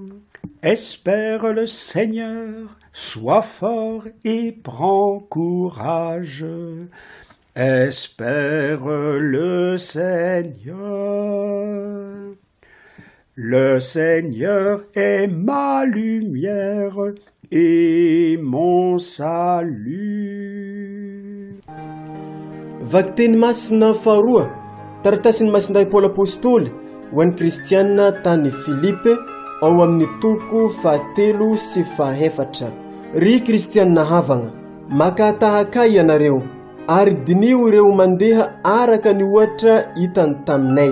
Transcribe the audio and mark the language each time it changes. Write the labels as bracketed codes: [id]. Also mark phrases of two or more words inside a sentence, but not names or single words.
[fr] Espère le Seigneur, sois fort et prends courage. Espère le Seigneur. Le Seigneur est ma lumière et mon salut. [mg] Vakteny masina faharoa taratasiny masindray Paul apôstôly ho an'ny kristianina tany Filipe ao amin'ny toko 7 sy 4. Ry kristianina havagna, makatahaka ianareo ary dinio ireo mandeha araka ny ohatra hitany taminay.